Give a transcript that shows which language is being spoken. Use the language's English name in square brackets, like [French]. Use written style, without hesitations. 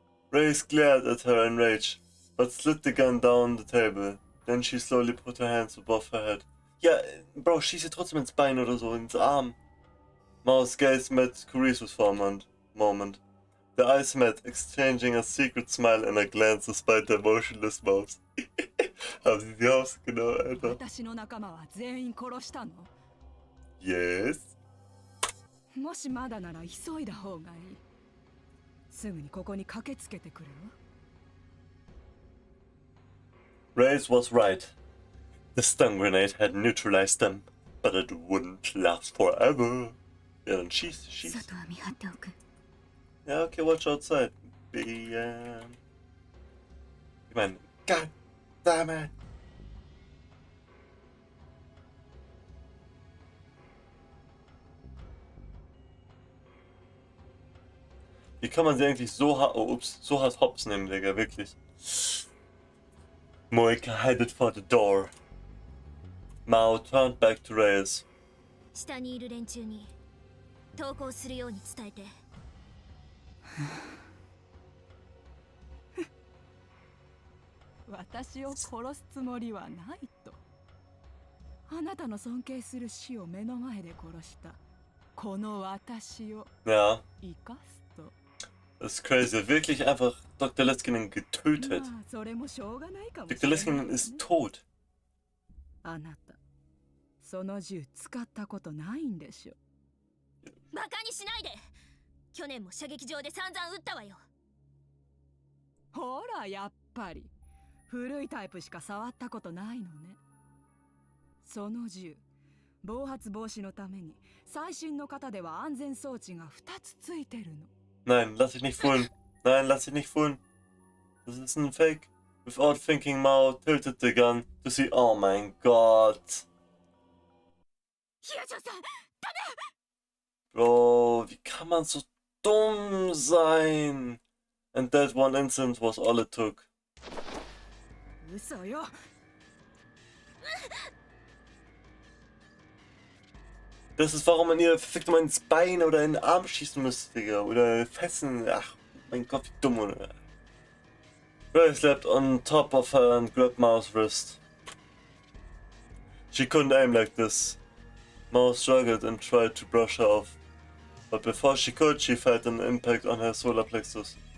[English] Reyes glared at her in rage, but slid the gun down the table. Then she slowly put her hands above her head. [German] Ja, Bro, schieß sie trotzdem ins Bein oder so, ins Arm. [English] Mao's gaze met Kurisus for a moment. The eyes met, exchanging a secret smile and a glance despite their motionless mouths. [German] Haben sie die ausgenommen, Alter? [Japanese] 私の仲間は全員殺したの？ [English] Yes. [Japanese] もしまだなら急いだ方がいい。すぐにここに駆けつけてくるわ。 [English] Reyes was right. The stun grenade had neutralized them, but it wouldn't last forever. [German] Ja, dann schieß. [Japanese] 外は見張っておく。 [German] Ja, [English] okay, watch outside. [German] Ich meine, [English] God damn it. [German] Wie kann man sie eigentlich so hart, so hart hops nehmen, Digga, wirklich. [English] Moika headed for the door. Mao turned back to Reyes. [Japanese] 下にいる連中に投降するように伝えて。私を殺すつもりはないと。あなたの尊敬する死を目の前で殺したこの私を [German] Ja. [Japanese] 生かすと。 [German] Das ist crazy. Wirklich einfach Dr. Leskinen getötet. [Japanese] まあそれもしょうがないかもし [German] Dr. [Japanese] れないわ [German] Leskinen [Japanese] ね。 [German] ist tot. [Japanese] あなたその銃使ったことないんでしょ。バカにしないで。去年も射撃場で散々撃ったわよ。ほらやっぱり古いタイプしか触ったことないのね。その銃暴発防止のために最新の型では安全装置が2つついてるの。 [German] Nein, lass dich nicht fohlen. Nein, lass dich nicht fohlen. Das ist ein Fake. [English] Without thinking, Mao tilted the gun to see. [German] Oh mein Gott. [Japanese] ヒヤジョさん、ダメ。 [German] Bro, wie kann man so dumm sein? [English] And that one incident was all it took. [Japanese] 嘘よ。 [German] Das ist, warum man ihr verfickt mal ins Bein oder in den Arm schießen müsste, Digga. Oder fesseln. Ach, Mein Gott, wie dumm, oder? [English] Ray slept on top of her and grabbed Mao's wrist. She couldn't aim like this. Mao struggled and tried to brush her off. But before she could, she felt an impact on her solar plexus.